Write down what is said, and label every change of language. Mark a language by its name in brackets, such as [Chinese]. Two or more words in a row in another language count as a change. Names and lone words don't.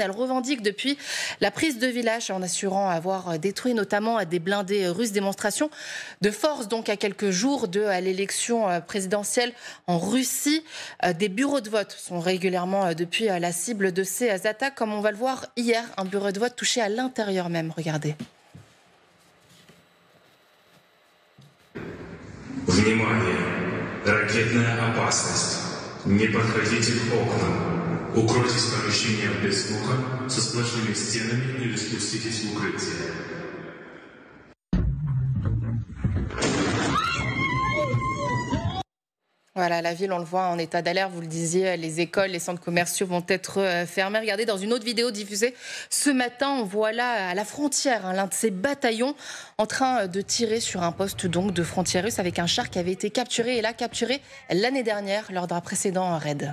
[French] Elles revendiquent depuis la prise de villages en assurant avoir détruit notamment des blindés russes. Démonstration de force donc à quelques jours de l'élection présidentielle en Russie. Des bureaux de vote sont régulièrement depuis la cible de ces attaques, comme on va le voir hier, un bureau de vote touché à l'intérieur même. Regardez. [Russian] Внимание! Ракетная опасность. Не подходите к окнам. Укройтесь в помещениях без звука, со сплошными стенами или спуститесь в укрытие. [French] Voilà, la ville, on le voit en état d'alerte, vous le disiez, les écoles, les centres commerciaux vont être fermés. Regardez, dans une autre vidéo diffusée ce matin, on voit là, à la frontière, l'un de ces bataillons en train de tirer sur un poste donc de frontière russe avec un char qui avait été capturé, et là, capturé l'année dernière lors d'un précédent raid.